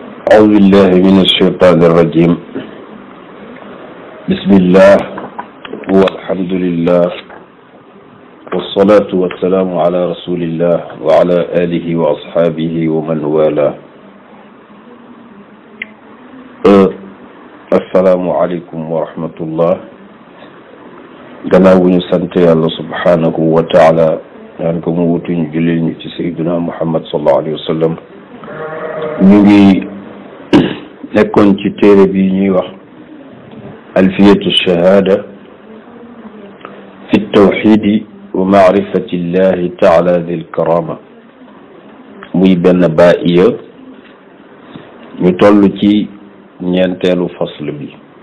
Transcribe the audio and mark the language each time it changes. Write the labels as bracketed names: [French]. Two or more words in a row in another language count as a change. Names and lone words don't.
[Arabic] أعوذ بالله من الشيطان الرجيم. بسم الله والحمد لله والصلاة والسلام على رسول الله وعلى آله وأصحابه ومن والاه. السلام عليكم ورحمة الله. [Wolof] gannaaw bu ñu sant yàlla [Arabic] سبحانه وتعالى [Wolof] ñaan ko mu wutuñ julil ñu ci sayyidina Muhammad [Arabic] صلى الله عليه وسلم. [Wolof] ñu ngi nekkoon ci téere bi ñuy wax alfiyatu shahada fi tawxidi wa maarifati llahi taala dil karama, muy benn baiya ñu toll ci ñeenteelu fasl bi.